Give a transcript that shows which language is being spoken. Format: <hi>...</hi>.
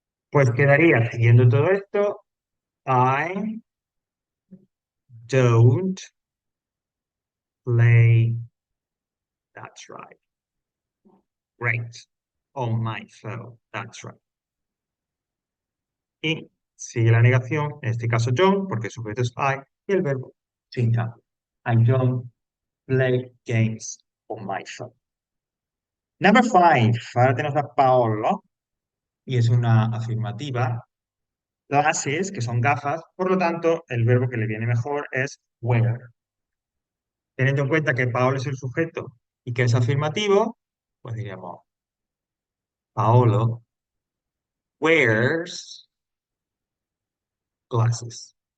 <es>Pues quedaría, siguiendo todo esto,</es> <en>I don't play, that's right. Great. On my phone, that's right.</en> <es>Y sigue la negación, en este caso don't, porque el sujeto es I, y el verbo sin cambio.</es> <en>I don't play games on my phone. Number five,</en> <es>ahora tenemos a Paolo, y es una afirmativa. Glasses, que son gafas, por lo tanto, el verbo que le viene mejor es wear. Teniendo en cuenta que Paolo es el sujeto y que es afirmativo, pues diríamos,</es> <en>Paolo wears glasses.</en>